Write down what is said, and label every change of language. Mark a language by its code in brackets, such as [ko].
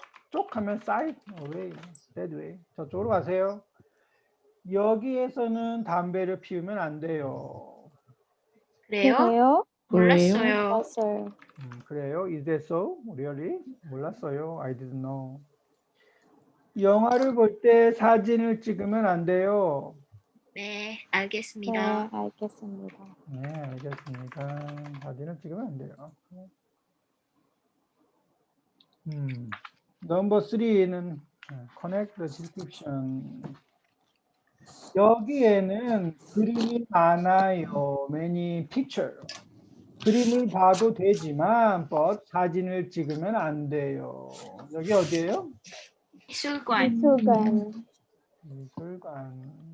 [ko] 쪽 하면 [en] side, away, that way. [ko] 저쪽으로 가세요. 여기에서는 담배를 피우면 안 돼요. 그래요? 몰랐어요. 그래요? [en] Is that so? Really? [ko] 몰랐어요. [en] I didn't know. [ko] 영화를 볼 때 사진을 찍으면 안 돼요. 네, 알겠습니다. 네, 알겠습니다. 사진을 찍으면 안 돼요. [en] 넘버 3는 connect the description. [ko] 여기에는 그림이 많아요. [en] Many picture. [ko] 그림을 봐도 되지만 but 사진을 찍으면 안 돼요. 여기 어디예요? 미술관. 미술관.